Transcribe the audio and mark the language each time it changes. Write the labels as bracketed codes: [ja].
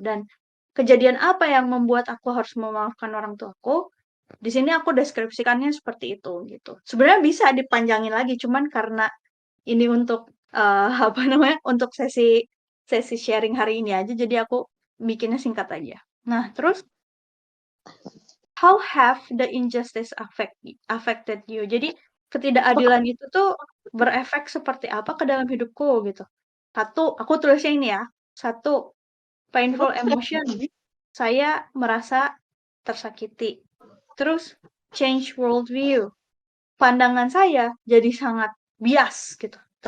[id] Dan kejadian apa yang membuat aku harus memaafkan orang tuaku? Di sini aku deskripsikannya seperti itu gitu. Sebenarnya bisa dipanjangin lagi, cuman karena ini untuk apa namanya? Untuk sesi sharing hari ini aja, jadi aku bikinnya singkat aja. Nah, terus [en] how have the injustice affected you? [id] Jadi ketidakadilan itu tuh berefek seperti apa ke dalam hidupku gitu. Satu, aku tulisnya ini ya. Satu, [en] painful emotion. [id] Saya merasa tersakiti. Terus [en] change worldview. [id] Pandangan saya jadi sangat bias gitu.